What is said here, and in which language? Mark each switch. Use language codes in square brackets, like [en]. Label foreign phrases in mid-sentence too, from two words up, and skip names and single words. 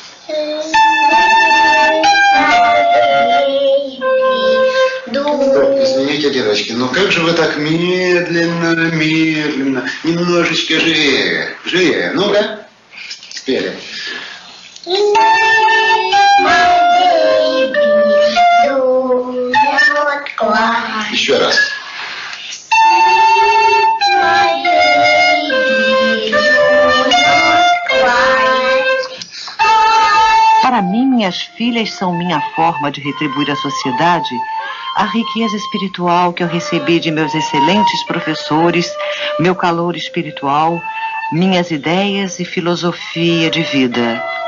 [ru] Извините, девочки, но как же вы так медленно, медленно, немножечко живее, живее, ну-ка, спели. Еще раз. [pt] Para mim, minhas filhas são minha forma de retribuir à sociedade a riqueza espiritual que eu recebi de meus excelentes professores, meu calor espiritual, minhas ideias e filosofia de vida.